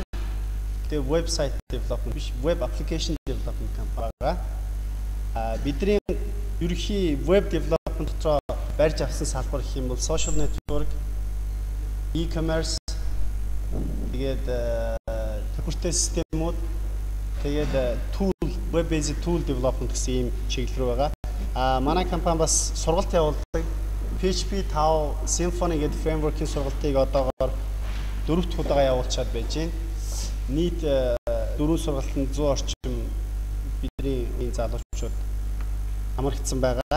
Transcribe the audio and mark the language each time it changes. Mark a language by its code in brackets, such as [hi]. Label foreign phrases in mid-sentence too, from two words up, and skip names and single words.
[mn] Тэгээ [en] website development [mn] биш [en] web application development [mn] компани байгаа. Бидний ерөнхий [en] web development [mn] дотор барьж авсан салбар гэх юм бол [en] social network, e-commerce, [mn] тэгээд төхөртэй системүүд, тэгээд [en] tool web based tool development [mn] гэсэн ийм чиглэл рүү байгаа. Манай компани бас сургалт явуулдаг. PHP 5 Symfony гэдэг framework-ийн сургалтыг одоогоор 4 дахь удаа явуулчаад байж байна. Нийт 4 сургалтанд 100 орчим бидний энэ залуучууд амрагдсан байгаа.